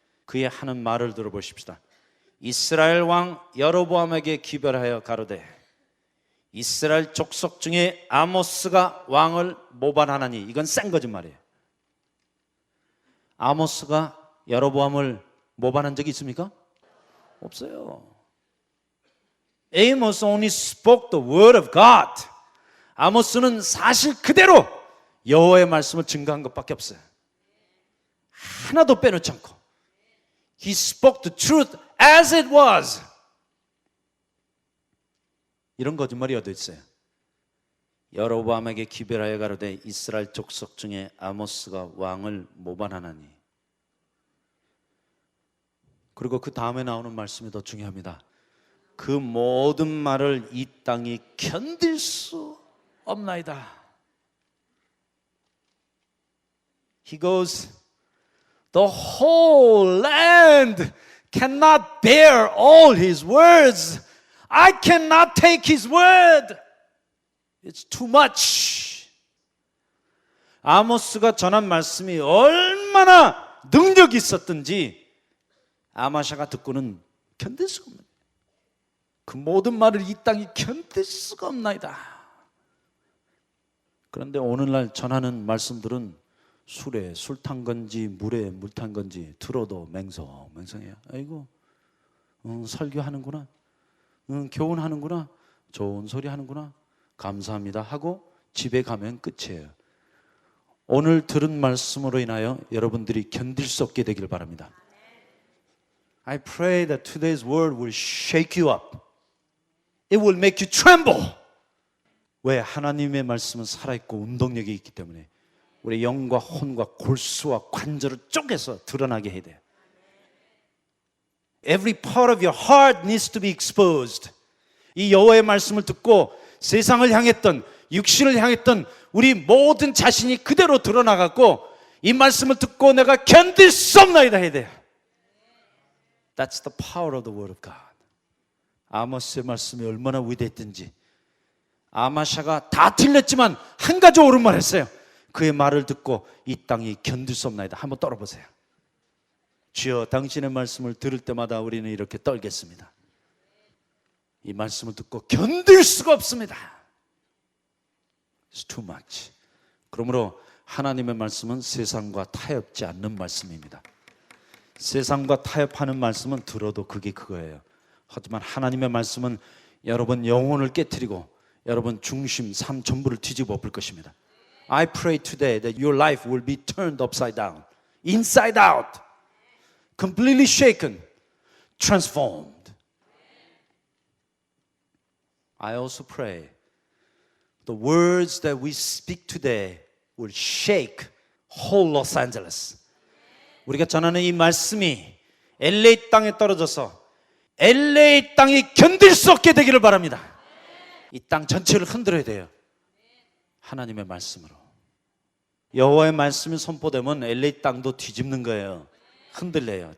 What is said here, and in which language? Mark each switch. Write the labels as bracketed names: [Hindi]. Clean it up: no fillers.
[Korean] 그의 하는 말을 들어보십시다. 이스라엘 왕 여로보암에게 기별하여 가로되 이스라엘 족속 중에 아모스가 왕을 모반하나니. 이건 센 거짓말이에요. 아모스가 여로보암을 모반한 적이 있습니까? 없어요. [English] Amos only spoke the word of God. [Korean] 아모스는 사실 그대로 여호와의 말씀을 증거한 것밖에 없어요. 하나도 빼놓지 않고. [English] He spoke the truth as it was. [Korean] 이런 거짓말이 어디 있어요? 여로보암에게 기별하여 가로되 이스라엘 족속 중에 아모스가 왕을 모반하나니. 그리고 그 다음에 나오는 말씀이 더 중요합니다. 그 모든 말을 이 땅이 견딜 수 없나이다. [English] He goes, the whole land cannot bear all his words. I cannot take his word. It's too much. [Korean] 아모스가 전한 말씀이 얼마나 능력이 있었든지 아마샤가 듣고는 견딜 수가 없는, 그 모든 말을 이 땅이 견딜 수가 없나이다. 그런데 오늘날 전하는 말씀들은 술에 술 탄 건지 물에 물 탄 건지 들어도 맹성맹성해요. 아이고 설교하는구나, 교훈하는구나, 좋은 소리 하는구나, 감사합니다 하고 집에 가면 끝이에요. 오늘 들은 말씀으로 인하여 여러분들이 견딜 수 없게 되길 바랍니다. [English] I pray that today's word will shake you up. It will make you tremble. [Korean] 왜? 하나님의 말씀은 살아있고 운동력이 있기 때문에 우리 영과 혼과 골수와 관절을 쪼개서 드러나게 해야 돼요. [English] Every part of your heart needs to be exposed. [Korean] 이 여호와의 말씀을 듣고 세상을 향했던, 육신을 향했던 우리 모든 자신이 그대로 드러나갖고 이 말씀을 듣고 내가 견딜 수 없나이다 해야 돼요. [English] That's the power of the word of God. [Korean] 아모스의 말씀이 얼마나 위대했든지, 아마샤가 다 틀렸지만 한 가지 옳은 말 했어요. 그의 말을 듣고 이 땅이 견딜 수 없나이다. 한번 떨어보세요. 주여, 당신의 말씀을 들을 때마다 우리는 이렇게 떨겠습니다. 이 말씀을 듣고 견딜 수가 없습니다. [English] It's too much. [Korean] 그러므로 하나님의 말씀은 세상과 타협지 않는 말씀입니다. 세상과 타협하는 말씀은 들어도 그게 그거예요. 하지만 하나님의 말씀은 여러분 영혼을 깨트리고 여러분 중심, 삶 전부를 뒤집어 엎을 것입니다. [English] I pray today that your life will be turned upside down, inside out, completely shaken, transformed. I also pray the words that we speak today will shake whole Los Angeles. [Korean] 우리가 전하는 이 말씀이 LA 땅에 떨어져서 LA 땅이 견딜 수 없게 되기를 바랍니다. 이 땅 전체를 흔들어야 돼요. 하나님의 말씀으로. 여호와의 말씀이 선포되면 LA 땅도 뒤집는 거예요. 흔들려요.